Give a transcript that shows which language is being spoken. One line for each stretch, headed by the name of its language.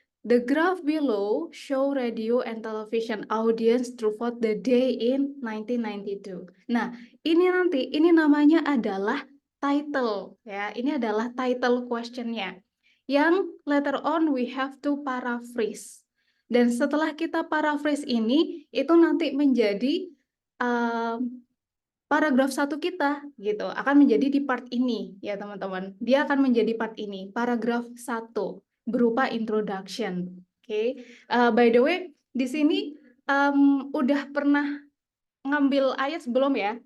English: The graph below show radio and television audience throughout the day in 1992.
Indonesian: Nah, ini namanya adalah title ya. Ini adalah title questionnya. Yang
English: later on we have to paraphrase.
Indonesian: Dan setelah kita paraphrase ini, itu nanti menjadi paragraf 1 kita gitu akan menjadi di part ini ya teman-teman. Dia akan menjadi part ini, paragraf 1 berupa introduction. Oke.
English: By the way,
Indonesian: di sini udah pernah ngambil IELTS belum ya?